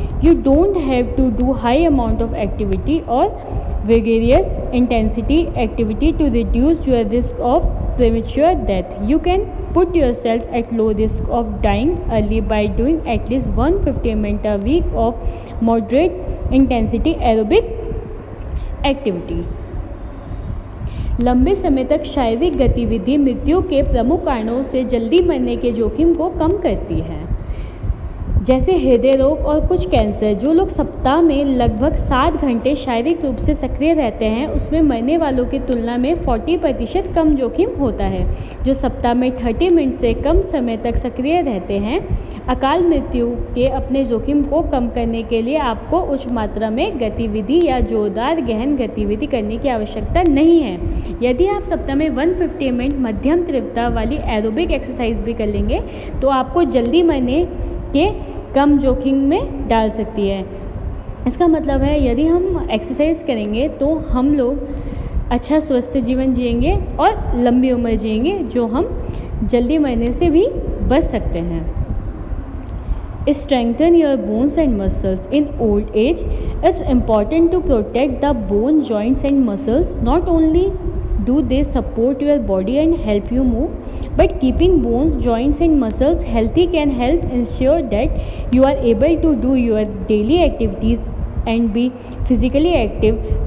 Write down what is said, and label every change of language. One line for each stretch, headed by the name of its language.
English: You don't have to do high amount of activity or vigorous intensity activity to reduce your risk of premature death. You can put yourself at low risk of dying early by doing at least 150 minutes a week of moderate intensity aerobic activity.
Hindi: लंबे समय तक शारीरिक गतिविधि मृत्यु के प्रमुख कारणों से जल्दी मरने के जोखिम को कम करती है, जैसे हृदय रोग और कुछ कैंसर। जो लोग सप्ताह में लगभग 7 घंटे शारीरिक रूप से सक्रिय रहते हैं उसमें मरने वालों की तुलना में 40% कम जोखिम होता है। जो सप्ताह में 30 मिनट से कम समय तक सक्रिय रहते हैं। अकाल मृत्यु के अपने जोखिम को कम करने के लिए आपको उच्च मात्रा में गतिविधि या जोरदार गहन गतिविधि करने की आवश्यकता नहीं है। यदि आप सप्ताह में 150 मिनट मध्यम तीव्रता वाली एरोबिक एक्सरसाइज भी कर लेंगे तो आपको जल्दी मरने के कम जोखिम में डाल सकती है। इसका मतलब है यदि हम एक्सरसाइज करेंगे तो हम लोग अच्छा स्वस्थ जीवन जिएंगे और लंबी उम्र जिएंगे, जो हम जल्दी मरने से भी बच सकते हैं।
English: Strengthen your bones and muscles. In old age, it's important to protect the bone, joints and muscles. Not only do they support your body and help you move, but keeping bones, joints and muscles healthy can help ensure that you are able to do your daily activities and be physically active.